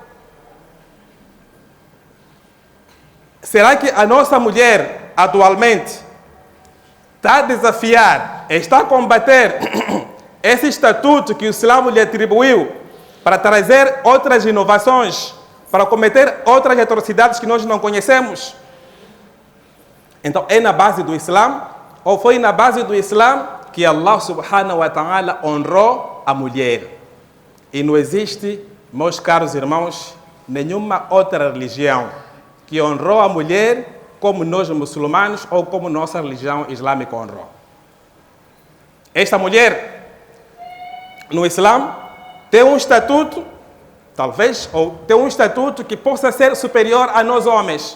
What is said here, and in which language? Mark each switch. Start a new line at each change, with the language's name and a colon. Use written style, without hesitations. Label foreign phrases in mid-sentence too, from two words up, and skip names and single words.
Portuguese: Será que a nossa mulher, atualmente, está a desafiar, está a combater esse estatuto que o Islã lhe atribuiu para trazer outras inovações, para cometer outras atrocidades que nós não conhecemos? Então, é na base do Islã, ou foi na base do Islã, que
Arabic: الله سبحانه وتعالى
Portuguese: honrou a mulher. E não existe, meus caros irmãos, nenhuma outra religião que honrou a mulher como nós muçulmanos ou como nossa religião islâmica honrou. Esta mulher, no Islã, tem um estatuto, talvez, ou tem um estatuto que possa ser superior a nós homens.